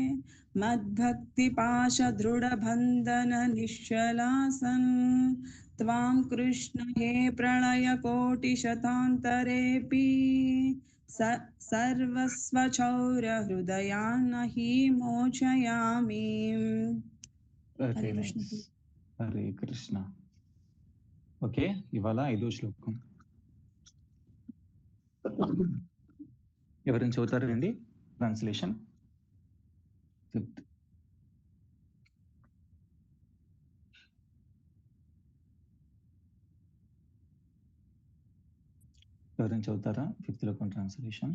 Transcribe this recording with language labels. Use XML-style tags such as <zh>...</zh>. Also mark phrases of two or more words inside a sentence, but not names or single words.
<sa>मद्भक्तिपाशदृढबन्धननिश्चलासन् त्वां कृष्ण हे प्रलयकोटिशतान्तरेऽपि सर्वस्वचौरहृदयान् हि मोचयामि. హరే కృష్ణ. హరే కృష్ణ.</sa> <te>ఓకే, ఇవాళ 5వ శ్లోకం. ఎవరైనా చదువుతారండి ట్రాన్స్లేషన్? 5th. ఎవరైనా చదువుతారా 5th శ్లోకం ట్రాన్స్లేషన్?</te>